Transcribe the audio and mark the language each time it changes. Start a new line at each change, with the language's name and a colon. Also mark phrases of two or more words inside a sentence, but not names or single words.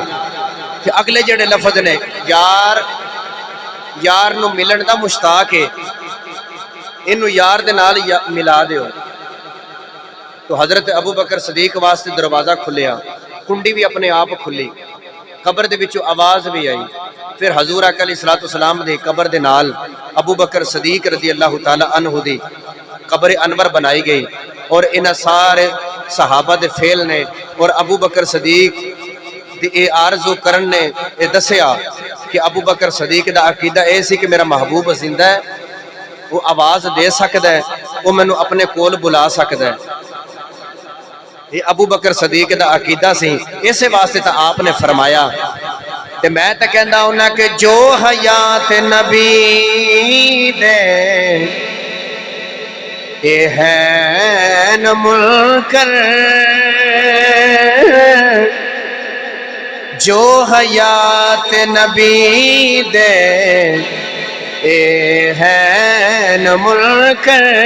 Punjabi: تے اگلے جیہڑے لفظ نے، یار یار نوں ملن دا مشتاق ہے، اینوں یار دے نال ملا دیو. تو حضرت ابو بکر صدیق واسطے دروازہ کھلیا، کنڈی بھی اپنے آپ کھلی، قبر دے وچوں آواز بھی آئی. پھر حضور آقا
Arabic: عليه الصلاة والسلام
Punjabi: دے قبر دے نال ابو بکر صدیق
Arabic: رضي الله تعالى عنه
Punjabi: دی قبر انور بنائی گئی، اور اینہاں سارے صحابہ دے فعل نے اور ابو بکر صدیق دی اے آرزو کرن نے اے دسیا کہ ابو بکر صدیق دا عقیدہ اے سی کہ میرا محبوب زندہ ہے, وہ آواز دے سکتا ہے، وہ مینوں اپنے کول بلا سکتا ہے۔ یہ ابو بکر صدیق دا عقیدہ سی، اسے واسطے تا آپ نے فرمایا تے میں تے کہندا ہونا کہ جو حیات نبی دے اے ہے نہ منکر، جو حیات نبی دے اے ہے نہ منکر،